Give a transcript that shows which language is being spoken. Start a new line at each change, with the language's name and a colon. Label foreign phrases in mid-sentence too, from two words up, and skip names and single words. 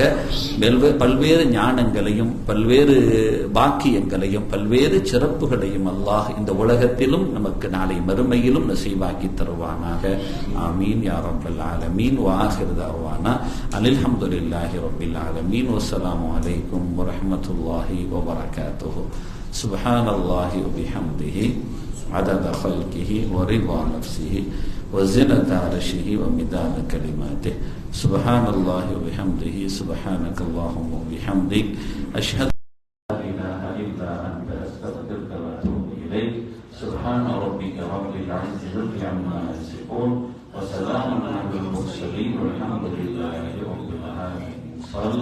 Tamil: பல்வேறு ஞானங்களையும் பல்வேறு பாக்கியங்களையும் பல்வேறு சிறப்புகளையும் அல்லாஹ் இந்த உலகத்திலும் நமக்கு நாளை மறுமையிலும் நசீவாக்கி தருவானாக.
Arabic: آمين يا رب العالمين. وآخر دعوانا أن الحمد لله رب العالمين. والسلام عليكم ورحمة الله وبركاته. سبحان الله وبحمده عدد خلقه ورضا نفسه وزنة عرشه ومداد كلماته. سبحان الله وبحمده. سبحانك اللهم وبحمدك أشهد أن لا إله إلا أنت أستغفرك وأتوب إليك. سبحان ربك رب العزة عما يصفون وسلام على المرسلين والحمد لله رب العالمين.